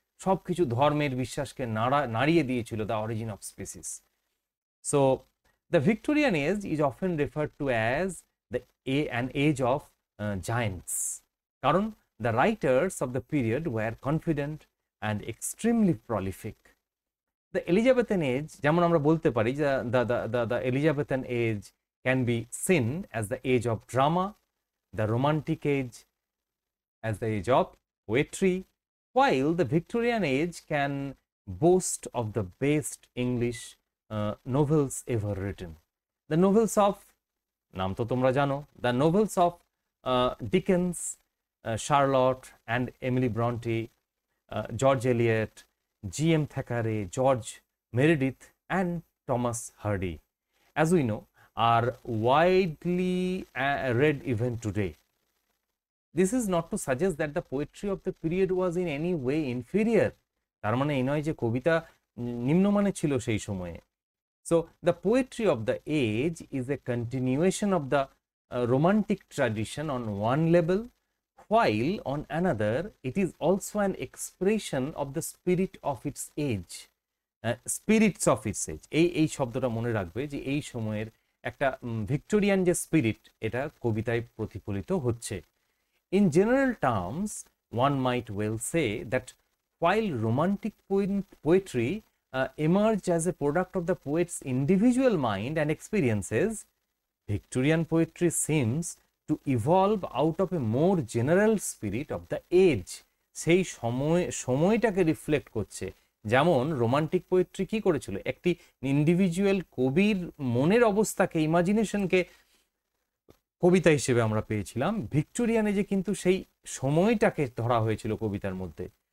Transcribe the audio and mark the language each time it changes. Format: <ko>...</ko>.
<bn>সব কিছু ধর্মের বিশ্বাসকে নাড়িয়ে দিয়েছিল the origin of species.</bn> <en>So the Victorian age is often referred to as an age of giants, কারণ the writers of the period were confident and extremely prolific. The Elizabethan age,</en> <bn>যেমন আমরা বলতে পারি,</bn> <en>the Elizabethan age can be seen as the age of drama, the romantic age as the age of poetry, while the Victorian age can boast of the best English novels ever written. The novels of,</en> <bn>নাম তো তোমরা জানো,</bn> <en>the novels of Dickens, Charlotte and Emily Bronte, George Eliot, G.M. Thackeray, George Meredith and Thomas Hardy, as we know, are widely read even today. This is not to suggest that the poetry of the period was in any way inferior.</en> <bn>তার মানে এই নয় যে কবিতা নিম্নমানের ছিল সেই সময়ে।</bn> <en>So the poetry of the age is a continuation of the romantic tradition on one level, while on another it is also an expression of the spirit of its age. Spirits of its age,</en> <bn>এই শব্দটা মনে রাখবে যে এই সময়ের একটা Victorian যে spirit, এটা কবিতায় প্রতিফলিত হচ্ছে।</bn> <en>In general terms, one might well say that while romantic poetry emerged as a product of the poet's individual mind and experiences, Victorian poetry seems to evolve out of a more general spirit of the age.</en> <bn>সেই সময়টাকে reflect করছে। যেমন romantic poetry কি করেছিল, একটি individual কবির মনের অবস্থাকে, ইমাজিনেশনকে কবিতা হিসেবে আমরা পেয়েছিলাম। ভিক্টোরিয়ান এজে কিন্তু সেই সময়টাকে ধরা হয়েছিল কবিতার মধ্যে।</bn>